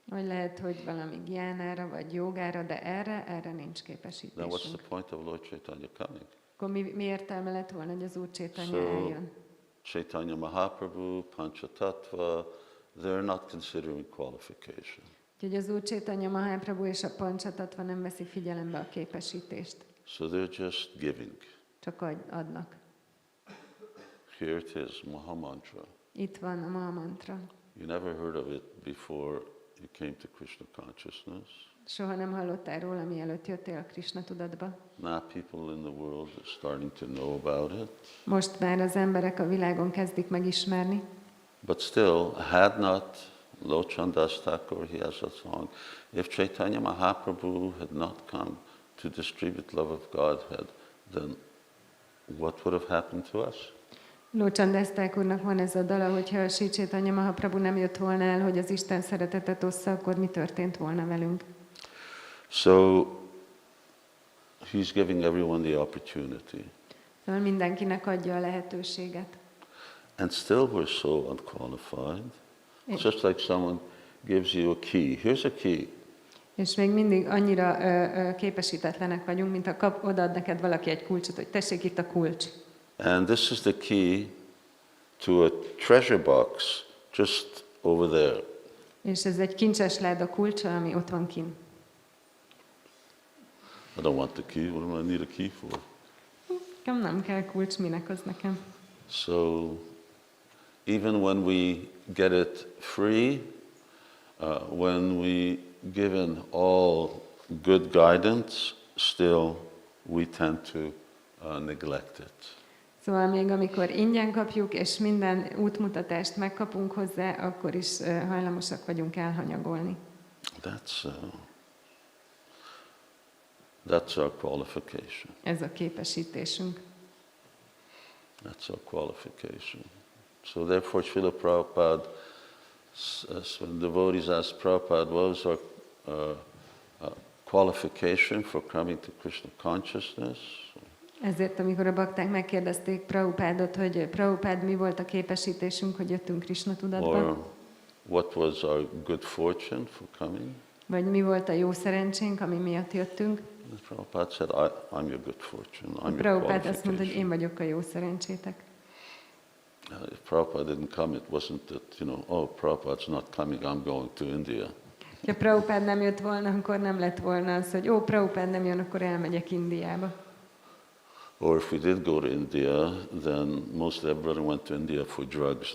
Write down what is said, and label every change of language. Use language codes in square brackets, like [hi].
[hu] Vagy lehet, hogy valami gyánára vagy jogára, de erre nincs [en] Now what's [hu] képesítésünk. [en] the point of Lord Chaitanya coming? [hu] Akkor mi értelme lett volna, hogy az Úr Chaitanya eljön? [en] Chaitanya Mahaprabhu, Panchatattva, they're not considering qualification. [hu] Úgyhogy az Úr Chaitanya Mahaprabhu és a Panchatattva nem veszi figyelembe a képesítést. [en] So they're just giving. [hu] Csak adnak. [en] Here it is, Maha Mantra. [hu] Itt van a Maha Mantra. [en] You never heard of it before you came to Krishna consciousness. [hu] Soha nem hallottál róla, mielőtt jöttél a Krishna tudatba. [en] Now people in the world are starting to know about it. [hu] Most már az emberek a világon kezdik megismerni. [en] But still, had not Lochandas Thakur, he has a song, if Chaitanya Mahaprabhu had not come to distribute love of Godhead, then what would have happened to us? [hu] Lochandas Thakurnak van ez a dala, hogyha a Sri Chaitanya Mahaprabhu nem jött volna el, hogy az Isten szeretetet ossza, akkor mi történt volna velünk? [en] So he's giving everyone the opportunity. [hu] Szóval mindenkinek adja a lehetőséget. [en] And still we're so unqualified. It's just like someone gives you a key. Here's a key. [hu] És még mindig annyira képesítetlenek vagyunk, mint ha odaad neked valaki egy kulcsot, hogy tessék, itt a kulcs. [en] And this is the key to a treasure box just over there. [hu] És ez egy kincses láda kulcsa, ami ott van kint. [en] I don't want the key. What do I need a key for? [hu] Nem kell kulcs, minek az nekem. [en] So even when we get it free, when we given all good guidance, still we tend to neglect it. [hu] Szóval még amikor ingyen kapjuk, és minden útmutatást megkapunk hozzá, akkor is hajlamosak vagyunk elhanyagolni. [en] That's our qualification. [hu] Ez a képesítésünk. [en] That's our qualification. So therefore, Srila Prabhupada, when devotees ask Prabhupada, what was our qualification for coming to Krishna consciousness? [hu] Ezért, amikor a bakták megkérdezték Prabhupádot, hogy Prabhupád, mi volt a képesítésünk, hogy jöttünk Krishna tudatba? [en] Or what was our good fortune for coming? [hu] Vagy mi volt a jó szerencsénk, ami miatt jöttünk? [en] Prabhupada said, I'm your good fortune. I'm your [hu] Prabhupád azt mondta, hogy [en] qualification. [hu] én vagyok a jó szerencsétek. [en] If Prabhupada didn't come, it wasn't that, Prabhupada's not coming, I'm going to India. [hu] Ha Prabhupád nem jött volna, akkor nem lett volna az, hogy Prabhupád nem jön, akkor elmegyek Indiába. [en] Or if we did go to India, then mostly everybody went to India for drugs.